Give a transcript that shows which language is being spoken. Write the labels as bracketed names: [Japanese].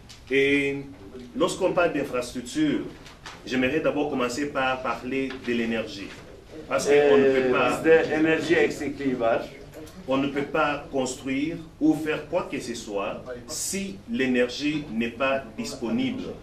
[French] Et lorsqu'on parle d'infrastructure, j'aimerais d'abord commencer par parler de l'énergie. Parce qu'on ne peut pas... [Turkish] Bizde enerji eksikliği var. [French] On ne peut pas construire ou faire quoi que ce soit si l'énergie n'est pas disponible.